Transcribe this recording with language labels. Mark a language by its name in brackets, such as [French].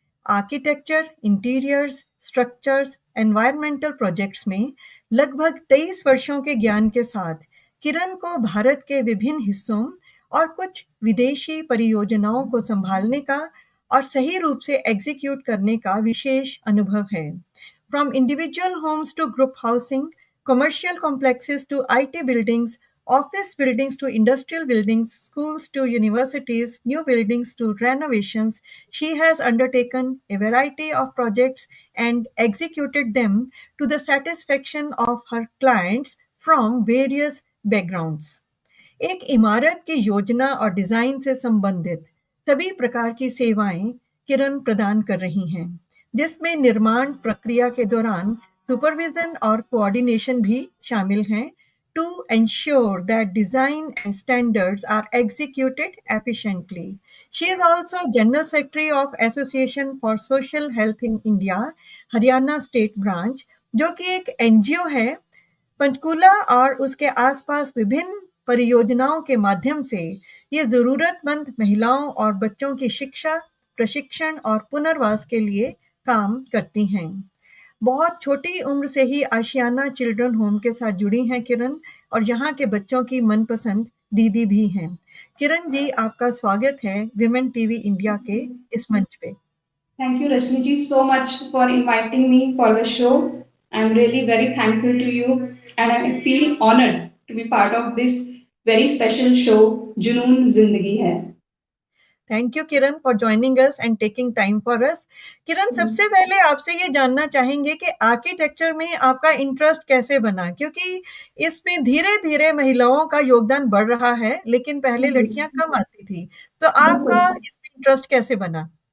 [Hindi] Architecture, interiors, structures, environmental projects में लगभग 23 वर्षों के ज्ञान के साथ किरण को भारत के विभिन्न हिस्सों और कुछ विदेशी परियोजनाओं को संभालने का और सही रूप से एग्जीक्यूट करने का विशेष अनुभव है। [English] From individual homes to group housing, commercial complexes to IT buildings, office buildings to industrial buildings, schools to universities, new buildings to renovations, she has undertaken a variety of projects and executed them to the satisfaction of her clients from various backgrounds. [Hindi] एक इमारत की योजना और design से संबंधित सभी प्रकार की सेवाएं किरण प्रदान कर रही हैं, जिसमें निर्माण प्रक्रिया के दौरान सुपरविजन और कोऑर्डिनेशन भी शामिल हैं [English] to ensure that design and standards are executed efficiently. She is also General Secretary of Association for Social Health in India, Haryana state branch, [Hindi] जो कि एक एनजीओ है। पंचकूला और उसके आसपास विभिन्न परियोजनाओं के माध्यम से ये जरूरतमंद महिलाओं और बच्चों की शिक्षा, प्रशिक्षण और पुनर्वास के लिए काम करती हैं। बहुत छोटी उम्र से ही आशियाना चिल्ड्रन होम के साथ जुड़ी हैं किरण, और यहाँ के बच्चों की मनपसंद दीदी भी हैं। किरण जी, आपका स्वागत है विमेन टीवी इंडिया के इस मंच पे। [English] Thank you, Rashmi ji, so much for inviting me for the show. I'm really very thankful to you, and I feel honored to be part of this very special show, Junoon Zindagi Hai. Thank you Kiran for joining us and taking time for us. [Hindi] किरण, सबसे पहले आपसे ये जानना चाहेंगे कि आर्किटेक्चर में आपका इंटरेस्ट कैसे बना, क्योंकि इसमें धीरे धीरे महिलाओं का योगदान बढ़ रहा है, लेकिन पहले लड़कियां कम आती थी, तो आपका इसमें इंटरेस्ट कैसे बना?